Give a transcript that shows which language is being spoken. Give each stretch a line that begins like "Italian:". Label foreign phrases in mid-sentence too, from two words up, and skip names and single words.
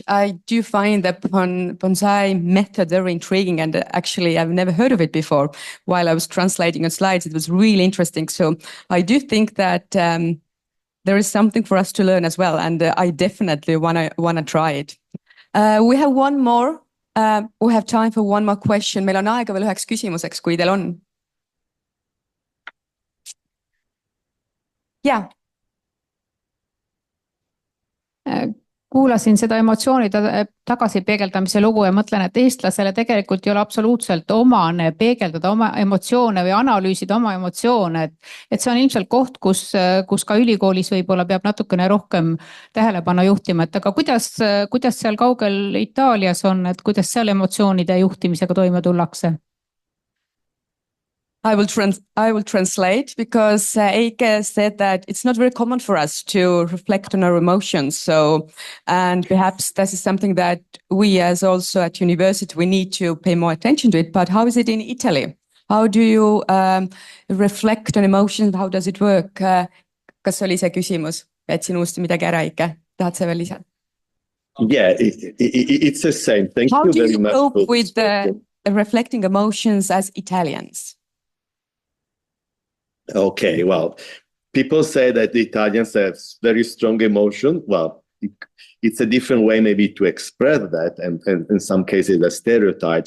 English: I do find the bonsai method very intriguing, and actually I've never heard of it before. While I was translating on slides, it was really interesting. So I do think that there is something for us to learn as well, and I definitely wanna try it. We have one more. We have time for one more question.
Estonian: Meil on aega veel üheks küsimuseks, kui teil on. Jaa. Kuulasin seda emotsioonide tagasipeegeldamise lugu ja mõtlen, et eestlasele tegelikult ei ole absoluutselt omane peegeldada oma emotsioone või analüüsida oma emotsioone. Et see on ilmselt koht, kus ka ülikoolis võib-olla peab natukene rohkem tähelepanu juhtima. Et aga kuidas seal kaugel Itaalias on, et kuidas seal emotsioonide juhtimisega toime tullakse?
English: I will translate, because Eike said that it's not very common for us to reflect on our emotions. So, and perhaps this is something that we as also at university, we need to pay more attention to it. But how is it in Italy? How do you reflect on emotions? How does it work?
Estonian: Kas oli see küsimus? Jätsin uuesti midagi ära, Eike. Tahad sa veel lisada?
English: Yeah, it's the same. Thank you very much. How do you cope with reflecting emotions as Italians? Okay, well, people say that the Italians have very strong emotion. Well, it's a different way maybe to express that, and in some cases the stereotypes.